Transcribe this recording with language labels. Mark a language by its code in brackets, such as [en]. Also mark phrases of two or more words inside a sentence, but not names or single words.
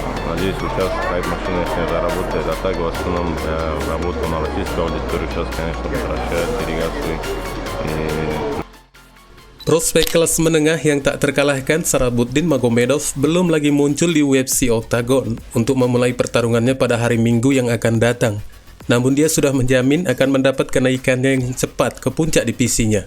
[ru] Надеюсь, вот сейчас хайп машина если заработает. А так в основном работал на российскую аудиторию. Сейчас, конечно, возвращает делегацию. [id] Prospek kelas menengah yang tak terkalahkan Sarabuddin Magomedov belum lagi muncul di UFC Octagon untuk memulai pertarungannya pada hari Minggu yang akan datang. Namun dia sudah menjamin akan mendapat kenaikannya yang cepat ke puncak divisinya.